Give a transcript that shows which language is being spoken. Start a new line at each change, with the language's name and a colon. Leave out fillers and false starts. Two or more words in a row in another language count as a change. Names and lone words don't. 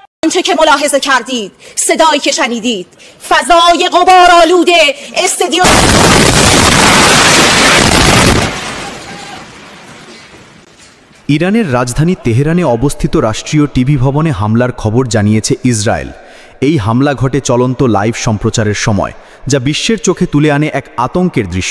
Persian: آنچه که ملاحظه کردید، صدایی که شنیدید، فضای غبارآلوده استادیوم
Bangla: ইরানের রাজধানী তেহরানে অবস্থিত রাষ্ট্রীয় টিভি ভবনে হামলার খবর জানিয়েছে ইসরায়েল। এই হামলা ঘটে চলন্ত লাইভ সম্প্রচারের সময়, যা বিশ্বের চোখে তুলে আনে এক আতঙ্কের দৃশ্য।